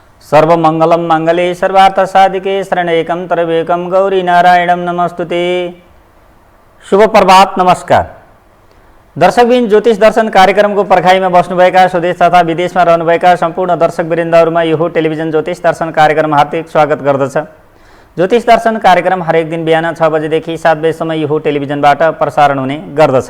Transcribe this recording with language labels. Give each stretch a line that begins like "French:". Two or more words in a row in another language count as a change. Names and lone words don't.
Sanskrit: सर्वमंगलम मंगले सर्वार्थ साधिके शरणेकं त्र्यंबकं गौरी नारायणं नमस्तुते।
Nepali: शुभ प्रभात, नमस्कार। दर्शकबिन, ज्योतिष दर्शन कार्यक्रमको पर्खाइमा बस्नुभएका स्वदेश तथा विदेशमा रहनुभएका सम्पूर्ण दर्शकवृन्दहरुमा यो टेलिभिजन ज्योतिष दर्शन कार्यक्रम हार्दिक स्वागत गर्दछ। ज्योतिष दर्शन कार्यक्रम हरेक दिन बिहान 6 बजेदेखि 7 बजेसम्म यो टेलिभिजनबाट प्रसारण हुने गर्दछ।